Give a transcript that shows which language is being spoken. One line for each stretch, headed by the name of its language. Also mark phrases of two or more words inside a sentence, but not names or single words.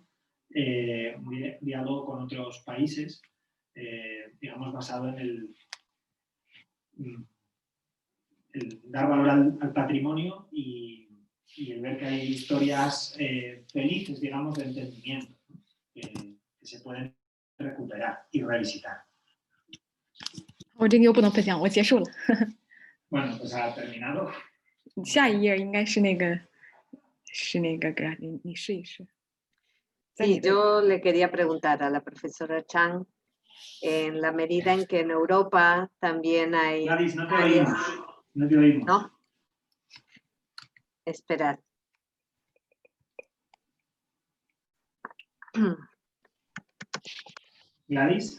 Spanish: Un diálogo con otros países, digamos, basado en el dar valor al patrimonio y y el ver que hay historias felices, digamos, de entendimiento, ¿no? que se pueden recuperar y revisitar.
Chinese: 我这个又不能分享，我结束了。
Spanish: Bueno, pues ha terminado.
Chinese: 下一页应该是那个，你试一试。
Spanish: Sí, yo le quería preguntar a la profesora Chang, en la medida en que en Europa también hay Gladys, no te áreas... oímos. No te oímos. ¿No? Esperad. Gladys.